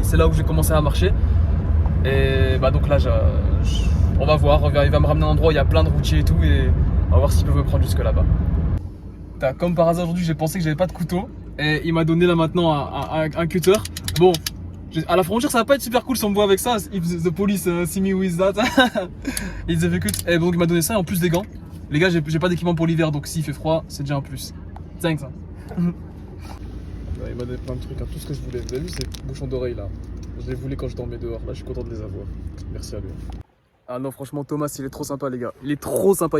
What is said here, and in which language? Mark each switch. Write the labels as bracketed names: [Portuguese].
[French] C'est là où j'ai commencé à marcher. Et bah donc là, on va voir, il va me ramener à un endroit où il y a plein de routiers et tout, et on va voir s'il peut me prendre jusque là-bas. Comme par hasard aujourd'hui, j'ai pensé que j'avais pas de couteau, et il m'a donné là maintenant un cutter. Bon, à la frontière, ça va pas être super cool si on me voit avec ça. [English] If the police see me with that, it's difficult. [French] Et donc il m'a donné ça et en plus des gants. Les gars, j'ai pas d'équipement pour l'hiver, donc s'il fait froid, c'est déjà un plus. Thanks. Hein. Il m'a donné plein de trucs, hein, tout ce que je voulais. Vous avez vu ces bouchons d'oreilles là? Je les voulais quand je dormais dehors. Là, je suis content de les avoir. Merci à lui. Ah non, franchement, Thomas, il est trop sympa, les gars. Il est trop sympa.